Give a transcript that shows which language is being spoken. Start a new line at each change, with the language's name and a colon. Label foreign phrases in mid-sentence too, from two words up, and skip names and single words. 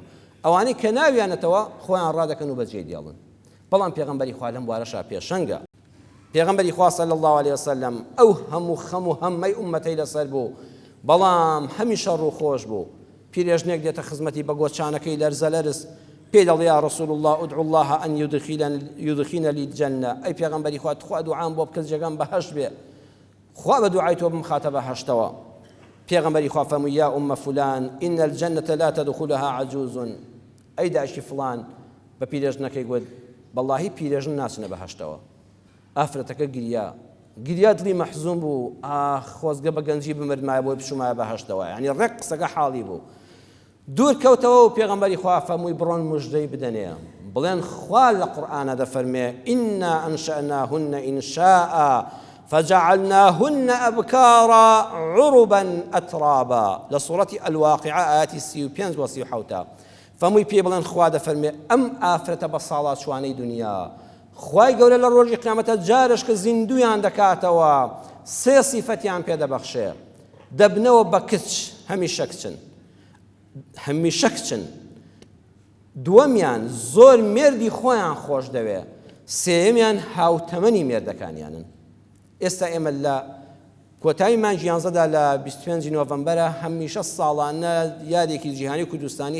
Central Kurdish: ئەوانەی کە ناویانەتەوە خۆیان ڕادەکەن و بەجێ دێڵن بەڵام پێغەمبەری خوا لەم بوارەشا پێشەنگە پێغەمبەری خوا
Arabic: صلی الله علیه وسلم
Central Kurdish: ئەو هەموو خەم و هەممەی ئومەتەی لەسەر بوو بەڵام هەمیشە ڕووخۆش بوو پیرێژنێک دێتە خزمەتی بە گۆچانەکەی لەرزە لەرز پێی دەڵێ
Arabic: یا رسول الله ادعو الله أن يدخلنا للجنة
Central Kurdish: ئەی پێغەمبەری خوا تخوا دوعام بۆ بکە جێگەم بەهەشت بێ خوا بە دوعای تۆ بمخاتە بەهەشتەوە پێغەمبەری خوا فەرمووی یا
Arabic: ئومە فلان إن الجنة لا تدخلها عجوز
Central Kurdish: ئەی داشی فلان بە پیرێژنەکەی گوت بەڵاهی پیرێژن ناچنە بەهەشتەوە ئافرەتەکە گریا دڵی مەحزوم بوو خۆزگە بە گەنجی بمردمایە بۆی بشومایە بەهەشتەوە یعنی ڕێک قسەکە حاڵی بوو دوور کەوتەوە و پێغەمبەری خوا فەرمووی بڕۆن موژدەی بدەنێ بڵێن خوا لە قورئانە دەفەرمێ
Arabic: إنا أنشأناهن إنشاء فجعلناهن أبكارا عربا أترابا لسورة الواقعة آيات 35 و 37
Central Kurdish: فەرمووی پێ بڵێن خوا دەفەرمێ ئەم ئافرەتە بە ساڵات شوانەی دنیا خوای گەورە لە ڕۆژی قیامەتە جارش کە زیندویان دەکاتەوە سێ سیفەتیان پێدەبەخشێ دەبنەوە بە کچ هەمیشە کچن دووەمیان زۆر مێردی خۆیان خۆش دەوێ سێمیان هاوتەمەنی مێردەکانیانن ئێستا ئێمە لە کۆتایی مانگی 11دا لە 25 نۆڤەمبەرە هەمیشە ساڵانە یادێکی جیهانی کوردستانی